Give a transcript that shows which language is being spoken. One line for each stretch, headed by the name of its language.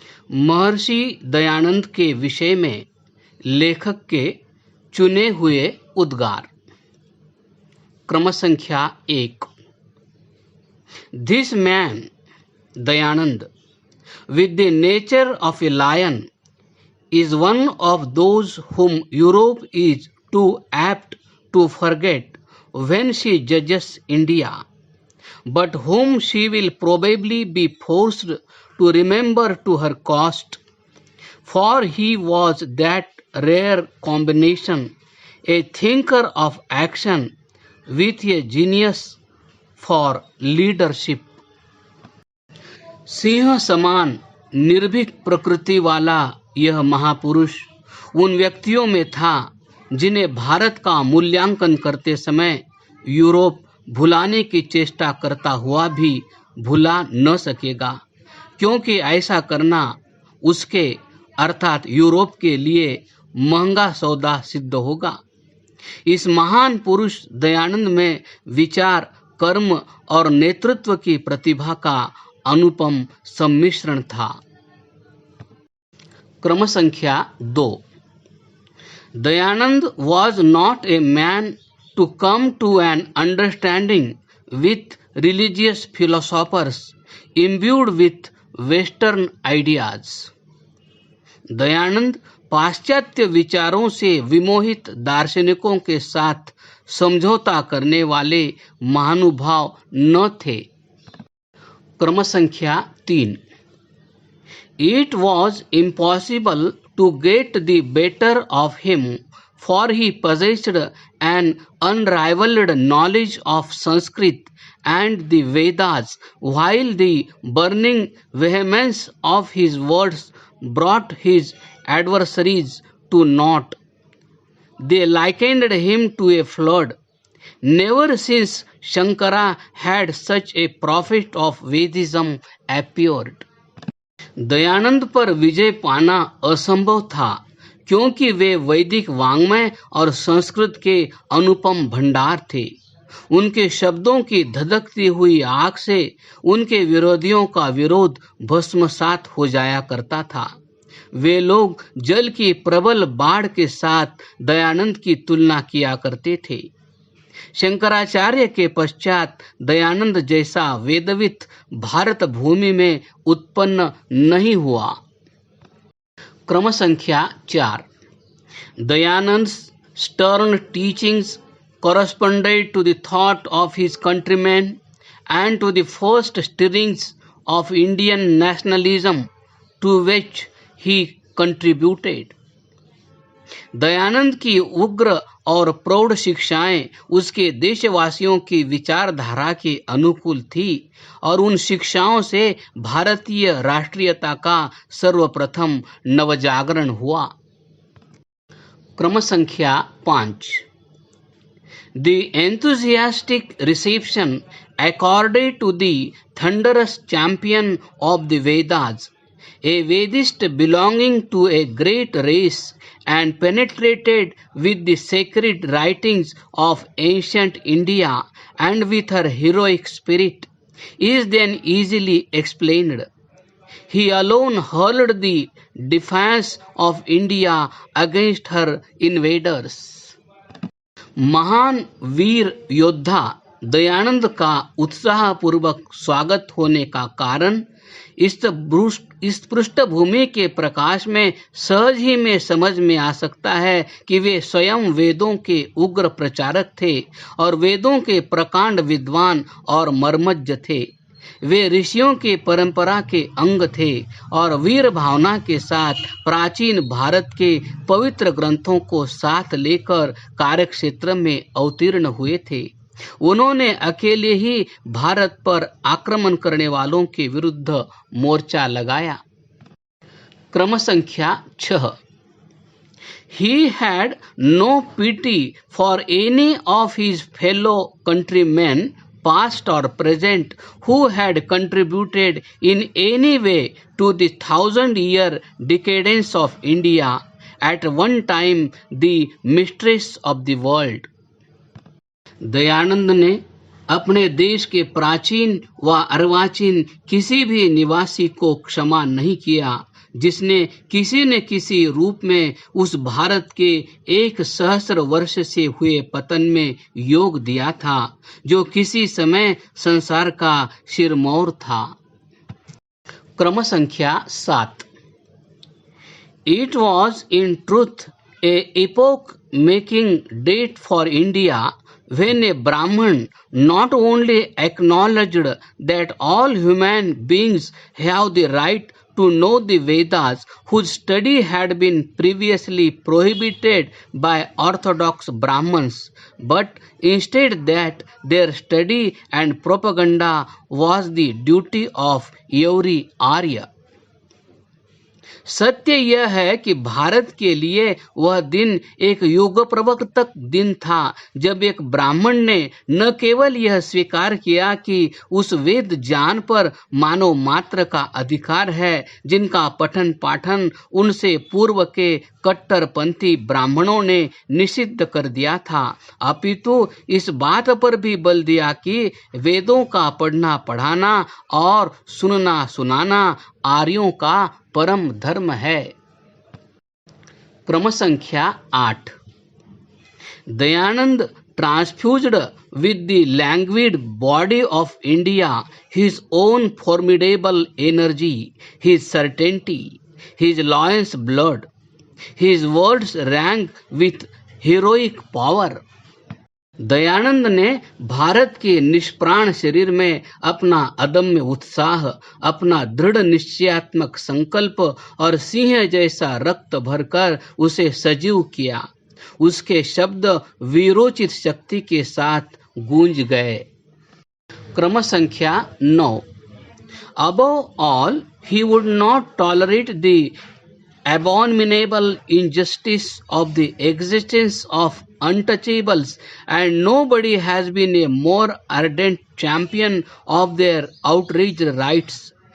Hindi: महर्षि दयानंद के विषय में लेखक के चुने हुए उद्गार। क्रम संख्या 1।
English: This man Dayanand, with the nature of a lion, is one of those whom Europe is too apt to forget when she judges India, but whom she will probably be forced to remember to her cost, for he was that rare combination, a thinker of action with a genius for leadership.
Hindi: Singh समान निर्भीक प्रकृति वाला यह महापुरुष उन व्यक्तियों में था जिन्हें भारत का मूल्यांकन करते समय यूरोप भुलाने की चेष्टा करता हुआ भी भुला न सकेगा, क्योंकि ऐसा करना उसके अर्थात यूरोप के लिए महंगा सौदा सिद्ध होगा। इस महान पुरुष दयानंद में विचार, कर्म और नेतृत्व की प्रतिभा का अनुपम सम्मिश्रण था। क्रम संख्या 2।
English: Dayanand was not a man to come to an understanding with religious philosophers imbued with Western ideas.
Hindi: Dayanand पाश्चात्य विचारों से विमोहित दार्शनिकों के साथ समझौता करने वाले महानुभाव न थे। क्रम संख्या 3।
English: It was impossible to get the better of him, for he possessed an unrivaled knowledge of Sanskrit and the Vedas, while the burning vehemence of his words brought his adversaries to naught. They likened him to a flood. Never since Shankara had such a prophet of Vedism appeared.
Hindi: Dayanand पर विजय पाना असंभव था, क्योंकि वे वैदिक वाङ्मय और संस्कृत के अनुपम भंडार थे। उनके शब्दों की धधकती हुई आग से उनके विरोधियों का विरोध भस्मसात हो जाया करता था। वे लोग जल की प्रबल बाढ़ के साथ दयानंद की तुलना किया करते थे। शंकराचार्य के पश्चात दयानंद जैसा वेदवित भारत भूमि में उत्पन्न नहीं हुआ। क्रम संख्या 4।
English: Dayanand's stern teachings corresponded to the thought of his countrymen and to the first stirrings of Indian nationalism to which he contributed.
Hindi: Dayanand की उग्र और प्रौढ़ शिक्षाएं उसके देशवासियों की विचारधारा के अनुकूल थी और उन शिक्षाओं से भारतीय राष्ट्रीयता का सर्वप्रथम नवजागरण हुआ। क्रम संख्या 5।
English: The enthusiastic reception accorded to the thunderous champion of the Vedas, a Vedist belonging to a great race and penetrated with the sacred writings of ancient India and with her heroic spirit, is then easily explained. He alone hurled the defiance of India against her invaders.
Hindi: महान वीर योद्धा दयानंद का उत्साहपूर्वक स्वागत होने का कारण इस पृष्ठभूमि के प्रकाश में सहज ही में समझ में आ सकता है कि वे स्वयं वेदों के उग्र प्रचारक थे और वेदों के प्रकांड विद्वान और मर्मज्ञ थे। वे ऋषियों की परंपरा के अंग थे और वीर भावना के साथ प्राचीन भारत के पवित्र ग्रंथों को साथ लेकर कार्यक्षेत्र में अवतीर्ण हुए थे। उन्होंने अकेले ही भारत पर आक्रमण करने वालों के विरुद्ध मोर्चा लगाया। क्रम संख्या 6।
English: He had no pity for any of his fellow countrymen, past or present, who had contributed in any way to the 1,000-year decadence of India at one time the mistress of the world.
Hindi: Dayanand ने अपने देश के प्राचीन व अर्वाचीन किसी भी निवासी को क्षमा नहीं किया जिसने किसी न किसी रूप में उस भारत के 1 सहस्र वर्ष से हुए पतन में योग दिया था, जो किसी समय संसार का सिरमौर था। क्रम संख्या 7।
English: It was in truth a epoch-making date for India when a Brahman not only acknowledged that all human beings have the right to know the Vedas, whose study had been previously prohibited by orthodox Brahmins, but instead that their study and propaganda was the duty of every Arya.
Hindi: सत्य यह है कि भारत के लिए वह दिन एक युग प्रवर्तक दिन था जब एक ब्राह्मण ने न केवल यह स्वीकार किया कि उस वेद ज्ञान पर मानव मात्र का अधिकार है जिनका पठन पाठन उनसे पूर्व के कट्टरपंथी ब्राह्मणों ने निषिद्ध कर दिया था, अपितु इस बात पर भी बल दिया कि वेदों का पढ़ना पढ़ाना और सुनना सुनाना आर्यों का परम धर्म है। क्रम संख्या 8।
English: Dayanand transfused with the languid body of India his own formidable energy, his certainty, his lion's blood. His words rang with heroic power.
Hindi: Dayanand ने भारत के निष्प्राण शरीर में अपना अदम्य उत्साह, अपना दृढ़ निश्चयात्मक संकल्प और सिंह जैसा रक्त भरकर उसे सजीव किया। उसके शब्द वीरोचित शक्ति के साथ गूंज गए। क्रम संख्या 9।
English: Above all, he would not tolerate the abominable injustice of the existence of untouchables, and nobody has been a more ardent champion of their outraged rights.